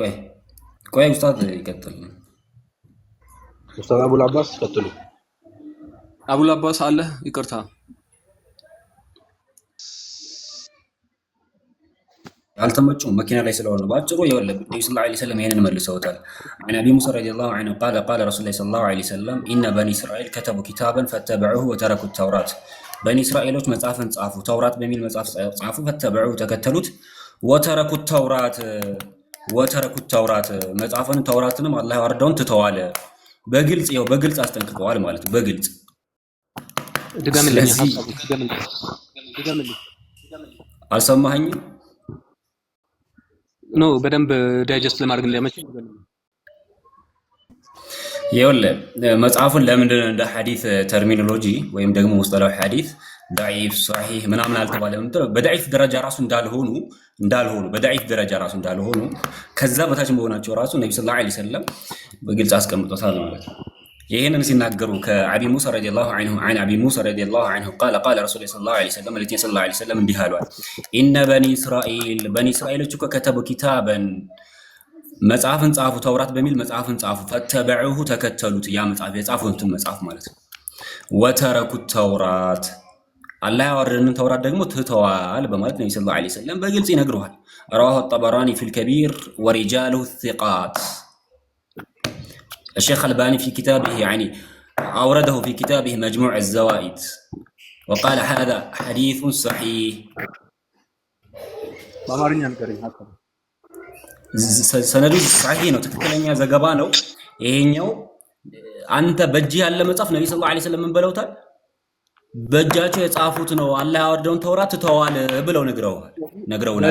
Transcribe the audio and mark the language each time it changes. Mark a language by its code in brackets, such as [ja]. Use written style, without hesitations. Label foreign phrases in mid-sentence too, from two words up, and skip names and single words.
[am] ቆይ ኡስታዝ ይቀጥል ኡስታዝ አቡል አባስ ቀጥሉ አቡል አባስ አለ ይቅርታ አልተመጩም መኪና ላይ ስለሆነ ባጭሩ ይወለብ ነብዩ [ar] صلى الله عليه وسلم [am] ይሄንን መልሰውታል [ar] عن ابي موسى رضي الله عنه قال رسول الله صلى الله عليه وسلم ان بني اسرائيل كتبوا كتابا فاتبعوه وتركوا التوراة [am] بني اسرائيሎች መጽሐፍን ጻፉ ተውራት በሚል መጽሐፍ ጻፉ ፈተበዑ ተከተሉት [ar] وتركوا التوراة [am] መጽሐፍን ተውራትንም አላህ ያወረደውን ትተዋል በግልጽ አስጠንቅቀዋል ማለት ነው በግልጽ ድጋምልኝ አልሰማኸኝም ነው በደንብ ዳይጀስት ለማድረግ እንዲያመች መጽሐፉን ለምንድን ነው እንደ ሐዲስ ተርሚኖሎጂ ወይም ደግሞ [ar] مصطلح حديث ضعيف صحيح [am] ምናምን አልተባለም በضعيف ደረጃ ራሱ እንዳልሆኑ በضعيف ደረጃ ራሱ እንዳልሆኑ ከዛ በታች መሆናቸው ራሱ ነብዩ ሰለላሁ [ar] عليه وسلم [am] በግልጽ አስቀምጠውታል ማለት ነው ይሄንን ሲናገሩ ከአቢ ሙሳ [ar] رضي الله عنه عن ابي موسى رضي الله عنه قال رسول الله صلى الله عليه وسلم التي صلى الله عليه وسلم [am] እንዲህ አሏል [ar] ان بني اسرائيل እኮ ከተቡ [am] ኪታበን መጽሐፍን ጻፉ ተውራት በሚል መጽሐፍን ጻፉ ፈተበዑሁ ተከተሉት ያ መጽሐፍ የጻፉትን መጽሐፍ ማለት ነው ወተረኩት ተውራት አላህ ያወረደንን ተውራት ደግሞ ትተዋል በማለት ነብዩ [ar] صلى الله عليه وسلم [am] በግልጽ ይነግሩሃል [ar] رواه الطبراني في الكبير ورجاله الثقات الشيخ الباني في كتابه يعني أورده في كتابه مجموع الزوائد وقال هذا حديث صحيح [am] በአማርኛ ንገረኝ ሀሳብ ሰነዱ صحيح ነው ትክክለኛ ዘገባ ነው ይሄኛው አንተ በእጅ ያለ መጽሐፍ ነብዩ [ar] صلى الله عليه وسلم [am] ምን ብለውታል በእጃቸው የጻፉት ነው አላህ ያወረደውን ተውራት ተዋል ብለው ነግረውናል